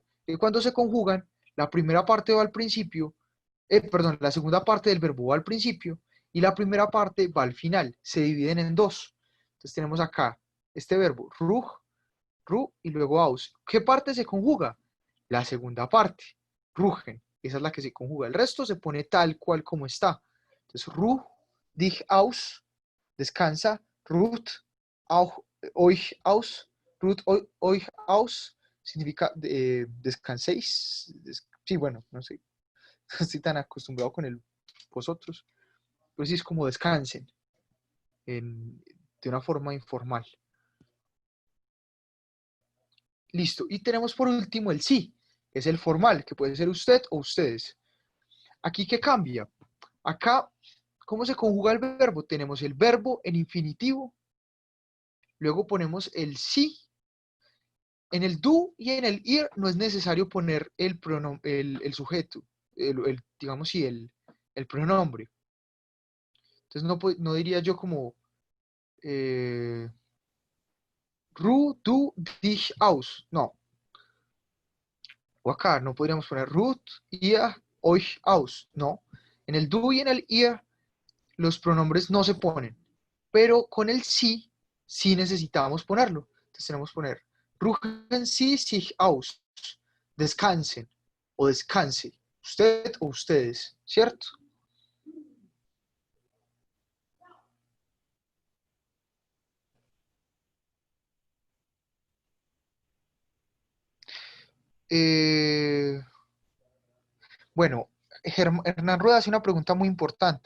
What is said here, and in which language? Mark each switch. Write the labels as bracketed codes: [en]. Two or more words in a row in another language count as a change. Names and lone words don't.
[es] Que cuando se conjugan, la primera parte va al principio, perdón, la segunda parte del verbo va al principio y la primera parte va al final. Se dividen en dos. Entonces tenemos acá este verbo, ruh, ru y luego aus. ¿Qué parte se conjuga? La segunda parte, rugen. Esa es la que se conjuga. El resto se pone tal cual como está. Entonces, [de] ruh, dich aus, descansa, ruht, auch, euch aus, ruht, euch aus, [es] significa descanséis. Sí, bueno, no sé, no estoy tan acostumbrado con el vosotros. Pero sí es como descansen, de una forma informal. Listo. Y tenemos por último el sí, que es el formal, que puede ser usted o ustedes. Aquí, ¿qué cambia? Acá, ¿cómo se conjuga el verbo? Tenemos el verbo en infinitivo, luego ponemos el sí. En el do y en el ir no es necesario poner el sujeto, digamos, sí, el pronombre. Entonces no diría yo como [de] Ruh, du, dich aus. [es] No. O acá no podríamos poner Ruth, [de] ihr, euch aus. [es] No. En el du y en el ihr los pronombres no se ponen. Pero con el sí, sí necesitamos ponerlo. Entonces tenemos que poner [de] ruhen Sie sich aus. [es] Descansen o descanse. Usted o ustedes, ¿cierto? Eh, bueno, Hernán Rueda hace una pregunta muy importante.